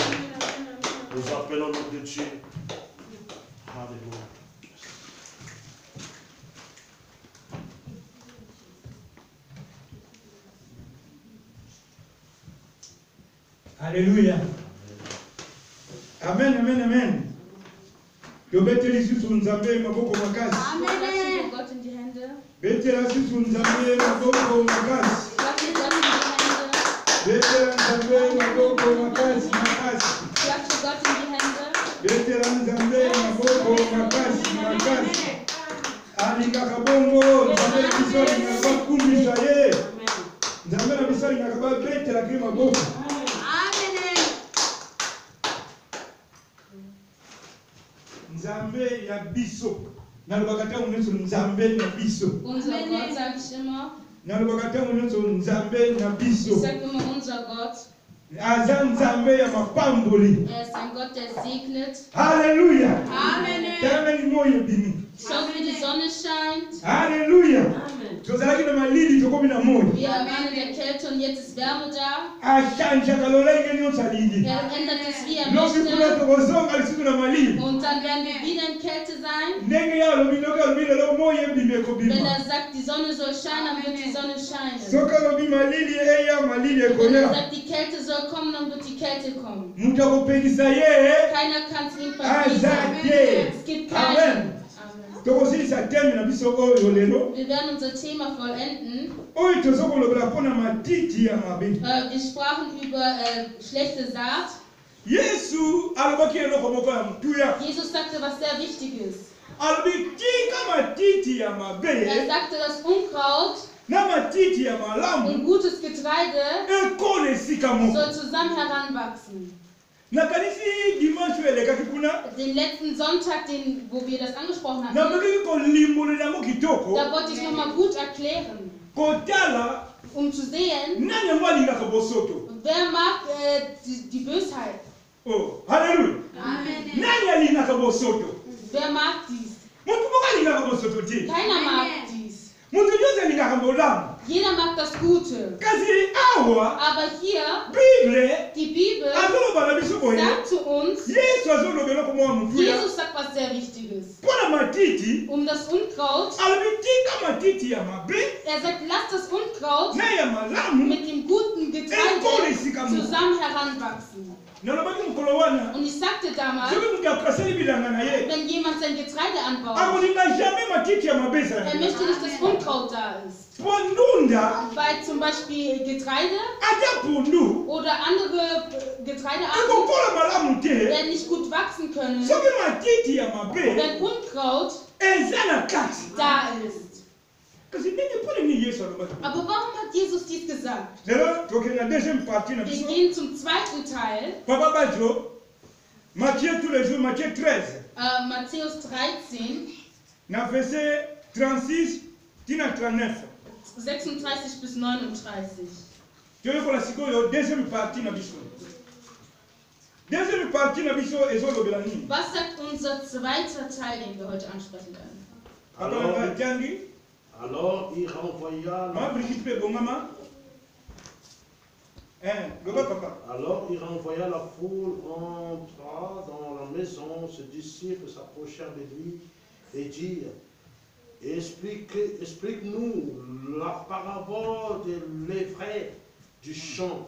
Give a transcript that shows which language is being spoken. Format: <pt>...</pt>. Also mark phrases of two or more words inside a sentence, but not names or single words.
<fr>Nous appelons le nom de Dieu. Alléluia. Alléluia. Amen, amen, amen.</fr> <ln>Tobeteli sisi nzambe maboko makasi.</ln> <de>Amen. Gott in die Hände.</de> <ln>Betela sisi nzambe maboko makasi.</ln> <de>Gott in die Hände.</de> <ln>Betela nzambe maboko makasi makasi.</ln> <de>Klatsche Gott in die Hände.</de> <ln>Betela nzambe maboko makasi makasi. Alika kabongo nzambe biso ngaba kumbisa ye. Nzambe na biso ngaba betela ke maboko. Nzambe ya biso. Nalobakata unyeso nzambe na biso.</ln> <de>Unser Gott, sag ich immer.</de> <ln>Nalobakata unyeso nzambe na biso.</ln> <de>Ich sag immer unser Gott.</de> <ln>Aza nzambe ya mapamboli.</ln> <de>Ist ein Gott, der segnet. Halleluja. Amen.</de> <ln>Tazama ni moyo bini.</ln> <de>Schau, wie die Sonne scheint. Halleluja.</de> <ln>Tozalaki na malili tokomi na moyo.</ln> <de>Wir waren in der Kälte und jetzt ist Wärme da.</de> <ln>Ashanja kalola ngeni osalili.</ln> <de>Ändert es, wie</de> <ln>Lobi kula</ln> <de>möchte.</de> <ln>tokozonga lisuku na malili.</ln> <de>Und dann werden wir wieder in Kälte sein.</de> <ln>Ndenge ya lobi noka lobi lo moyo bimeko</ln> <de>Wenn</de> <ln>bima.</ln> <de>er sagt, die Sonne soll scheinen, dann wird die Sonne scheinen.</de> <ln>Soka lobi malili eya malili</ln> <de>Wenn er</de> <ln>ekoya.</ln> <de>sagt, die Kälte soll kommen, dann wird die Kälte kommen.</de> <ln>Mutakopekisa ye.</ln> <de>Keiner kann es ihm</de> <ln>Azake.</ln> <de>verbieten. Es gibt Amen. keinen. Amen.</de> <ln>Tokosilisa teme na biso oyo lelo.</ln> <de>Wir werden unser Thema vollenden.</de> <ln>Oyo tozokolobela mpona matiti ya mabe.</ln> <de>Wir sprachen über schlechte Saat.</de> <ln>Yesu alobaki eloko moko ya motuya.</ln> <de>Jesus sagte was sehr Wichtiges.</de> <ln>Alobi tika matiti ya mabe</ln> <de>Er sagte, das Unkraut</de> <ln>na matiti ya malamu</ln> <de>und gutes Getreide</de> <ln>ekole esika moko.</ln> <de>soll zusammen heranwachsen.</de> <ln>Nakanisi dimanche elekaki kuna</ln> <de>Den letzten Sonntag, wo wir das angesprochen hatten,</de> <ln>nabaki kolimbolela yango kitoko</ln> <de>da wollte ich nochmal gut erklären,</de> <ln>kotala</ln> <de>um zu sehen,</de> <ln>nani yango alingaka bosoto.</ln> <de>wer mag die Bösheit.</de> <ln>Oh, halleluya. Amen. Nani alingaka bosoto?</ln> <de>Wer mag dies?</de> <ln>Mutu moko alingaka bosoto te.</ln> <de>Keiner mag dies.</de> <ln>Mutu nyonso alingaka bolamu.</ln> <de>Jeder mag das Gute.</de> <ln>Kasi awa</ln> <de>Aber hier,</de> <ln>Bible</ln> <de>die Bibel</de> <ln>azoloba na biso boye.</ln> <de>sagt zu uns,</de> <ln>Yesu azolobela ko mwa mutuya.</ln> <de>Jesus sagt was sehr Wichtiges.</de> <ln>Mpona matiti</ln> <de>Um das Unkraut,</de> <ln>alobi tika matiti ya mabe</ln> <de>er sagt, lasst das Unkraut</de> <ln>na ya malamu</ln> <de>mit dem guten Getreide zusammen heranwachsen.</de> <ln>nalobaki mokolo wana</ln> <de>Und ich sagte damals,</de> <ln>soki moto akasali bilanga na ye</ln> <de>wenn jemand sein Getreide anbaut,</de> <ln>akolinga jamais matiti ya mabe ezala</ln> <de>er möchte nicht, dass Unkraut da ist.</de> <ln>po ndunda</ln> <de>Weil zum Beispiel Getreide</de> <ln>ata pundu</ln> <de>oder andere Getreidearten</de> <ln>ekokola malamu te</ln> <de>werden nicht gut wachsen können,</de> <ln>soki matiti ya mabe</ln> <de>wenn Unkraut</de> <ln>eza na kati.</ln> <de>da ist.</de> <ln>Kasi ndenge mpona nini Yesu alobaki.</ln> <de>Aber warum hat Jesus dies gesagt?</de> <ln>Lelo tokende na</ln> <fr>deuxième partie</fr> <ln>na</ln> <de>Wir</de> <ln>biso.</ln> <de>gehen zum zweiten Teil,</de> <fr>Papa Bajo, Matthieu tous les jours, Matthieu 13,</fr> <de>Matthäus 13,</de> <ln>na verset 36 tina 39.</ln> <de>36 bis 39.</de> <ln>Toyekola sikoyo</ln> <fr>deuxième partie</fr> <ln>na biso.</ln> <fr>Deuxième partie</fr> <ln>na biso ezolobela nini?</ln> <de>Was sagt unser zweiter Teil, den wir heute ansprechen werden?</de> <fr>Alors il renvoya</fr> <ln>Maman Brigitte pe bongama. Papa.</ln> <fr>Alors il renvoya la foule, entra dans la maison, ses disciples s'approchèrent de lui et dirent, Explique-nous la parabole de l'ivraie du champ.</fr>